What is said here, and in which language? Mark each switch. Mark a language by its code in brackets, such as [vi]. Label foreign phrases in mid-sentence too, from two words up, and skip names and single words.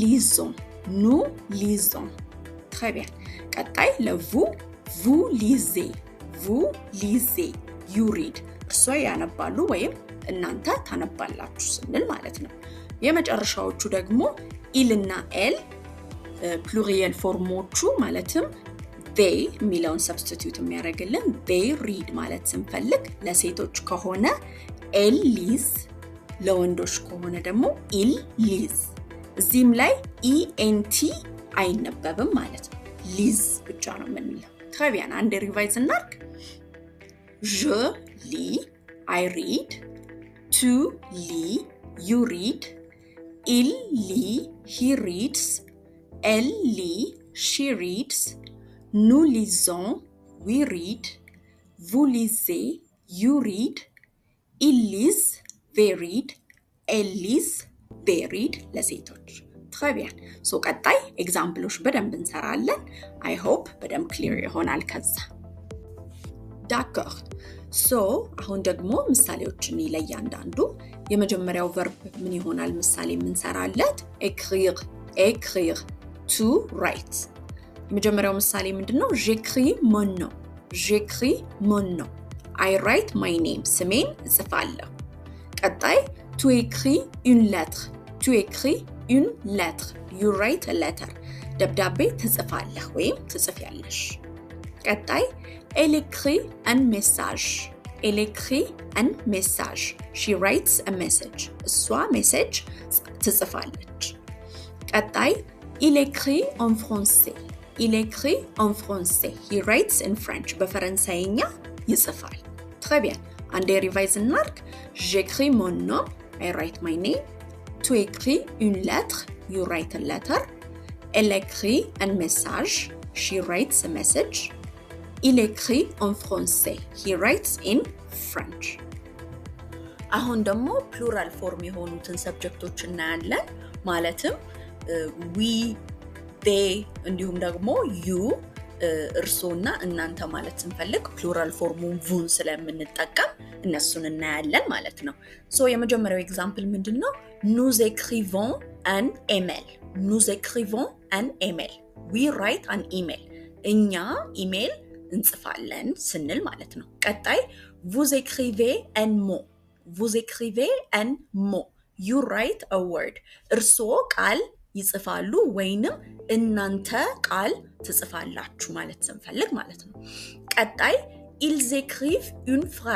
[am] ሊዞን [fr] très bien [am] ቀጣይ ለ [fr] vu vous lisez [en] you read [am] እርሶ ያነባሉ ወይም እናንተ ታነባላችሁ ስንል ማለት ነው የመጨረሻዎቹ ደግሞ il እና l ፕሉሪየል ፎርሞቹ ማለትም they ሚለውን ሰብስቲቲዩት የሚያደርግልን they read ማለት ስንፈልግ ለሴቶች ከሆነ [fr] elle lis [am] ለወንዶች ከሆነ ደግሞ [fr] il lis [am] እዚህም ላይ ent አይነበብም ማለት ነው ሊዝ ብቻ ነው የምንለው très [fr] bien [am] አንዴ ሪቫይዝ እናድርግ [fr] je lis [en] I read [fr] tu lis [en] you read [fr] il lit [en] he reads [fr] elle lit [en] she reads [fr] nous lisons [en] we read [fr] vous lisez [en] you read [fr] ils lisent [en] they read [fr] elles lisent [en] they read [am] ለሴቶች [fr] très bien [am] so ቀጣይ ኤግዛምፕሎች በደንብ እንሰራለን [en] I hope [am] በደንብ ክሊር ይሆናል ከዛ d'accord so አሁን ደግሞ ምሳሌዎችን ለያንዳንዱ የመጀመሪያው verb ምን ይሆናል ምሳሌ እንሰራለት écrire [en] to write [am] የመጀመሪያው ምሳሌ ምንድነው j'écris [fr] mon nom [en] I write my name [am] ስሜን እጽፋለሁ ቀጣይ [fr] tu écris une lettre une lettre [en] you write a letter [am] ደብዳቤ ትጽፋለህ ወይም ትጽፊያለሽ ቀጣይ [fr] elle écrit un message [en] she writes a message [am] እሷ ሜሴጅ ትጽፋለች ቀጣይ [fr] il écrit en [en] français he writes in french [am] በፈረንሳይኛ ይጽፋል [fr] très bien [am] አንዴ ሪቫይዝ እናድርግ [fr] j'écris mon nom [en] I write my [fr] name tu écris une lettre [en] you write a letter [fr] elle écrit un message she [en] writes a message [fr] il écrit en français [en] he writes in french [am] አሁን ደግሞ [en] plural form [am] የሆኑትን ሰብጀክቶች እናያለን ማለትም [en] we they [am] እንዲሁም ደግሞ you እርሶና እናንተ ማለት ስንፈልግ ፕሉራል ፎርሙን ቡን ስለምንጠቀም እነሱን እናያለን ማለት ነው ሶ የመጀመሪያው ኤግዛምፕል ምንድነው [fr] nous écrivons un [en] email we write an email [am] እኛ ኢሜል እንጽፋለን ስንል ማለት ነው ቀጣይ [fr] vous écrivez un mot [en] you write a word [am] እርሶ ቃል ይጽፋሉ ወይንም እናንተ ቃል ትጽፋላችሁ ማለት ስንፈልግ ማለት ነው ቀጣይ [fr] ils écrivent une